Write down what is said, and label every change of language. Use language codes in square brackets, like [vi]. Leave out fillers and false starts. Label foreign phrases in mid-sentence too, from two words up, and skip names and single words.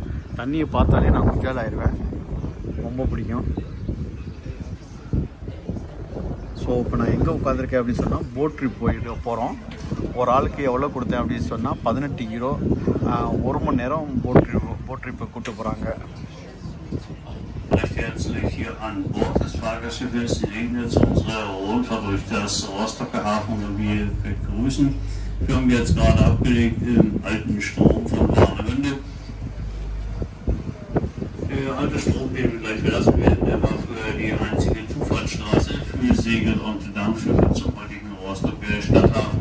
[ta] தண்ணியை பார்த்தாலே நான் குஜால் ஆயிடுவேன், ரொம்ப பிடிக்கும். ஸோ இப்போ நான் எங்கே உட்காந்துருக்கேன் அப்படின்னு சொன்னால், [en] boat trip [ta] போகிறோம். ஒரு ஆளுக்கு எவ்வளோ கொடுத்தேன் அப்படின்னு சொன்னால் 18 யூரோ. 1 மணி நேரம் [en] boat trip [ta] கூப்பிட்டு போகிறாங்க. [de] Recht herzlich hier an Bord des Fahrgastschiffes. Sie legen jetzt unsere Rundfahrt durch das Rostocker Hafen und wir begrüßen. Wir haben jetzt gerade abgelegt im alten Strom von Warnemünde. Der alte Strom, den wir gleich verlassen werden, der war früher die einzige Zufahrtsstraße für Segel- und Dampfschiffe zum heutigen Rostocker Stadthafen.